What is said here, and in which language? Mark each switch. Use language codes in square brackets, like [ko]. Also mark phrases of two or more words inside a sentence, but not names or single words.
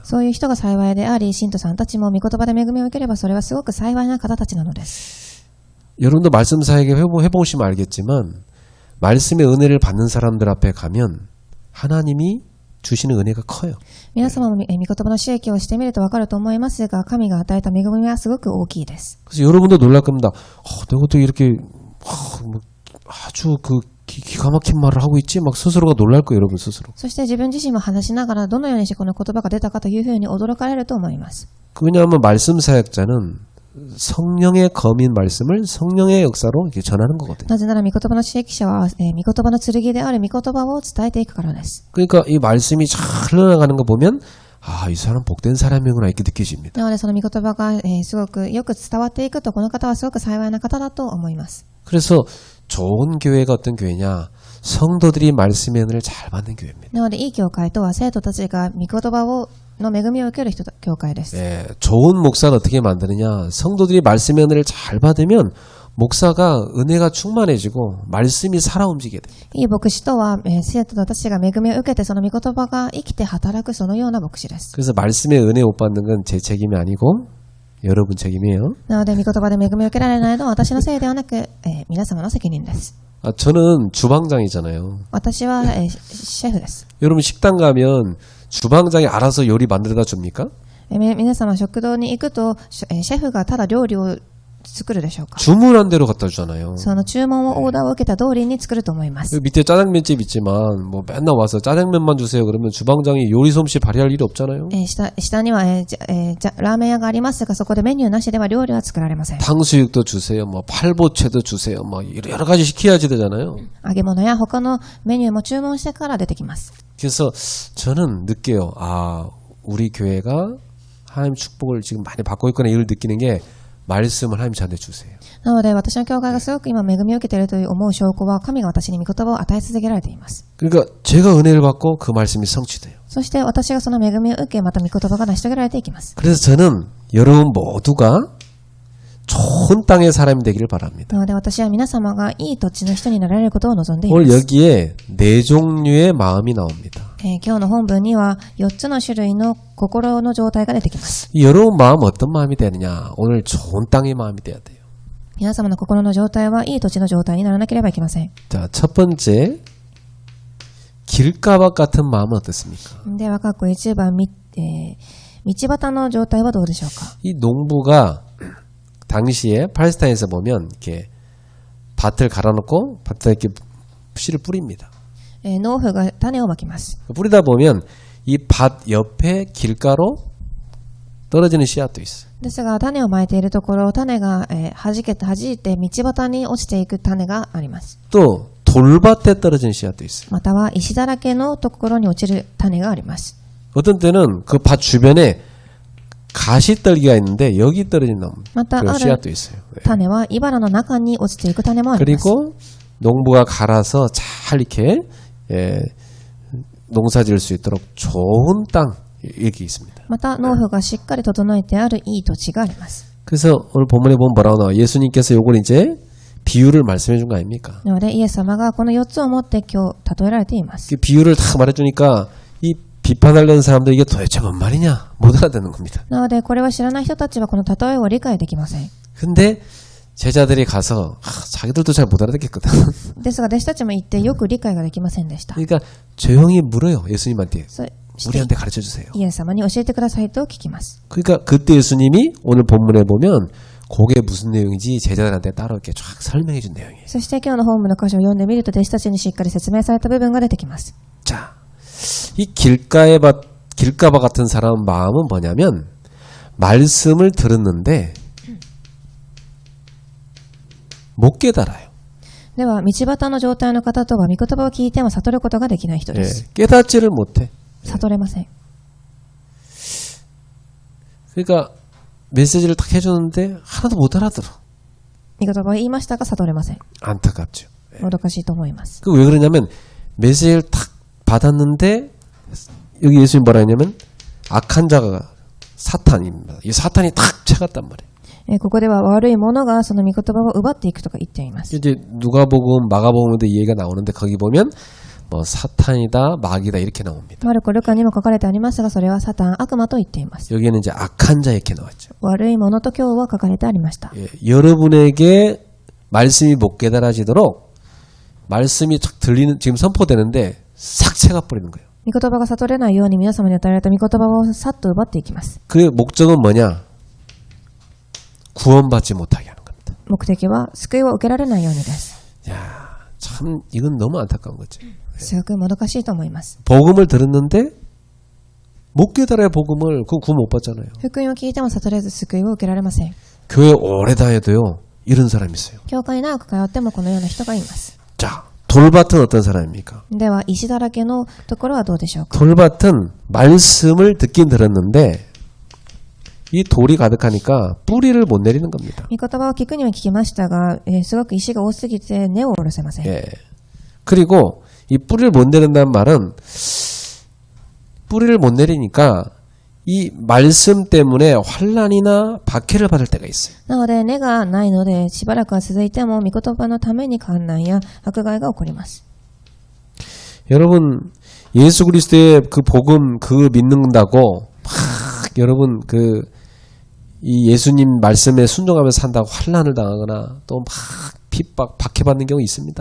[ja] そういう人が幸いであり、信徒さんたちも御言葉で恵みを受ければそれはすごく幸いな方たちなのです。 [ko] 여러분도 말씀 사역에 해보시면 알겠지만 말씀의 은혜를 받는 사람들 앞에 가면 하나님이 주시는 은혜가 커요. [ja] 皆様も御言葉の刺激をしてみると分かると思いますが、神が与えた恵みはすごく大きいです。 [ko] 그래서 여러분도 놀랄 겁니다. 내가 어떻게 이렇게 뭐 아주 그 기가 막힌 말을 하고 있지? 막 스스로가 놀랄 거예요, 여러분 스스로. [ja] そして自分自身も話しながらどのようにしてこの言葉が出たかというふうに驚かれると思います。 [ko] 왜냐하면 말씀 사역자는 성령의 검인 말씀을 성령의 역사로 이렇게 전하는 거거든요. [ja] なぜなら御言葉の刺激者は、御言葉の剣である御言葉を伝えていくからです。 [ko] 그러니까 이 말씀이 잘 흘러나가는 거 보면 아, 이 사람 복된 사람이구나 이렇게 느껴집니다. [ja] なのでその御言葉が、すごくよく伝わっていくと、この方はすごく幸いな方だと思います。 [ko] 그래서 좋은 교회가 어떤 교회냐? 성도들이 말씀의 은혜를 잘 받는 교회입니다. [ja] なのでいい教会とは生徒たちが御言葉の恵みを受ける教会です。 [ko] 예, 좋은 목사는 어떻게 만드느냐? 성도들이 말씀의 은혜를 잘 받으면 목사가 은혜가 충만해지고 말씀이 살아 움직이게 돼요. [ja] いい牧師とは、生徒たちが恵みを受けてその御言葉が生きて働くそのような牧師です。 [ko] 그래서 말씀의 은혜 못 받는 건 제 책임이 아니고 여러분 책임이에요. [ja] なので御言葉で恵みを受けられないのは私のせいではなく、皆様の責任です。 [ko] 아, 저는 주방장이잖아요. [ja] 私は、シェフです。 [ko] 여러분 식당 가면 주방장이 알아서 요리 만들어다 줍니까? [ja] 皆様食堂に行くと、シェフがただ料理を作るでしょうか。 [ko] 주문한 대로 갖다 주잖아요. [ja] その注文をオーダーを受けた通りに作ると思います。 [ko] 여기 밑에 짜장면집 있지만 뭐 맨날 와서 짜장면만 주세요 그러면 주방장이 요리 솜씨 발휘할 일이 없잖아요. [ja] 下には、ラーメン屋がありますが、そこでメニューなしでは料理は作られません。 [ko] 탕수육도 주세요. 뭐 팔보채도 주세요. 뭐 여러 가지 시켜야지 되잖아요. [ja] 揚げ物や他のメニューも注文してから出てきます。 [ko] 그래서 저는 느껴요. 아, 우리 교회가 하나님 축복을 지금 많이 받고 있구나 이걸 느끼는 게 말씀을 하나님 저한테 주세요. [ja] なので私の教会がすごく今恵みを受けているという思う証拠は、神が私に御言葉を与え続けられています。 [ko] 그러니까 제가 은혜를 받고 그 말씀이 성취돼요. [ja] そして私がその恵みを受け、また御言葉が成し遂げられていきます。 [ko] 그래서 저는 여러분 모두가 좋은 땅의 사람이 되기를 바랍니다. [ja] なので私は皆様がいい土地の人になられることを望んでいま [ko] 오늘 [ja] す。 [ko] 여기에 네 종류의 마음이 나옵니다. [ja] 今日の本文には4つの種類の心の状態が出てきます。 [ko] 이 여러분 마음 어떤 마음이 되느냐? 오늘 좋은 땅의 마음이 돼야 돼요. [ja] 皆様の心の状態はいい土地の状態にならなければいけません。 [ko] 자, 첫 번째 길가박 같은 마음은 어떻습니까? [ja] では、括弧1番、道端の状態はどうでしょうか。 [ko] 이 농부가 당시에 팔레스타인에서 보면 이렇게 밭을 갈아놓고 밭에 이렇게 씨를 뿌립니다. [ja] 農夫が種をまきます。 [ko] 뿌리다 보면 이 밭 옆에 길가로 떨어지는 씨앗도 있어요. [ja] ですが、種をまいているところ、種が、弾いて道端に落ちていく種があります。 [ko] 또 돌밭에 떨어지는 씨앗도 있어요. [ja] または石だらけのところに落ちる種があります。 [ko] 어떤 때는 그 밭 주변에 가시떨기가 있는데 여기 떨어진 그런 씨앗도 있어요. 네. [ja] 種は茨の中に落ちていく種もあります。 [ko] 그리고 농부가 갈아서 잘 이렇게 농사 지을 수 있도록 좋은 땅 이렇게 있습니다. [ja] また農夫がしっかり整えてあるいい土地があります。 [ko] 그래서 오늘 본문에 보면 뭐라고 나와요? 예수님께서 요걸 이제 비유를 말씀해 준 거 아닙니까? [ja] なのでイエス様がこの4つを持って今日例えられています。 [ko] 그 비유를 다 말해주니까 이 비판하려는 사람들 이게 도대체 뭔 말이냐 못 알아듣는 겁니다. [ja] なのでこれは知らない人たちはこの例えを理解できません。 [ko] 근데 제자들이 가서 자기들도 잘 못 알아듣겠거든. [ja] ですが弟子たちも言ってよく理解ができませんでした。 [ko] 그러니까 조용히 물어요. 예수님한테. [ja] そして [ko] 우리한테 가르쳐 주세요. [ja] イエス様に教えてくださいと聞きます。 [ko] 그러니까 그때 예수님이 오늘 본문에 보면 그게 무슨 내용인지 제자들한테 따로 이렇게 쫙 설명해 준 내용이에요. [ja] そして今日の本文の箇所を読んでみると弟子たちにしっかり説明された部分が出てきます。 [ko] 자, 이 길가바 같은 사람 마음은 뭐냐면 말씀을 들었는데 못 깨달아요. [ja] では道端の状態の方とは御言葉を聞いても悟ることができない人です。 [ko] 깨닫지를 못해. [ja] 悟れません。 [ko] 그러니까 메시지를 딱 해주는데 하나도 못 알아들어. [ja] 御言葉を言いましたが悟れません。 [ko] 안타깝죠. [ja] もどかしいと思います。 [ko] 그 왜 그러냐면 메시지를 탁 받았는데 여기 예수님 뭐라 했냐면 악한 자가 사탄입니다. 이 사탄이 탁 채갔단 말이에요. [ja] ここでは悪い者がその御言葉を奪っていくとか言っています。 [ko] 이제 누가복음, 마가복음에도 이 얘기가 나오는데 거기 보면 뭐 사탄이다, 마귀다 이렇게 나옵니다. [ja] マルコ、ルカにも書かれてありますが、それはサタン、悪魔と言っています。 [ko] 여기에는 이제 악한 자 이렇게 나왔죠. [ja] 悪い者と今日は書かれてありました。 [ko] 여러분에게 말씀이 못 깨달아지도록 말씀이 쫙 들리는 지금 선포되는데 싹 채가 버리는 거예요. [ja] 御言葉が悟れないように皆様に与えられた御言葉をさっと奪っていきます。 [ko] 그 목적은 뭐냐? 구원받지 못하게 하는 겁니다. [ja] 目的は救いを受けられないようにです。 [ko] 야, 참 이건 너무 안타까운 거죠. [ja] すごくもどかしいと思います。 [ko] 복음을 들었는데 못 깨달아야 복음을 그 구원 못 받잖아요. [ja] 福音を聞いても悟れず救いを受けられません。 [ko] 교회 오래 다녀도요 이런 사람이 있어요. [ja] 教会に長く通ってもこのような人がいます。 [ko] 자, 돌밭은 어떤 사람입니까? [ja] では石だらけのところはどうでしょうか。 [ko] 돌밭은 말씀을 듣긴 들었는데 이 돌이 가득하니까 뿌리를 못 내리는 겁니다. [ja] 御言葉を聞くには聞きましたが、すごく石が多すぎて根を下ろせません。 [ko] 예. 그리고 이 뿌리를 못 내린다는 말은 뿌리를 못 내리니까 이 말씀 때문에 환난이나 박해를 받을 때가 있어요. [ja] なので根がないのでしばらくは続いても御言葉のために患難や迫害が起こります。 [ko] 여러분 예수 그리스도의 그 복음 그 믿는다고 막 여러분 이 예수님 말씀에 순종하면서 산다고 환난을 당하거나 또 막 핍박 박해받는 경우 있습니다.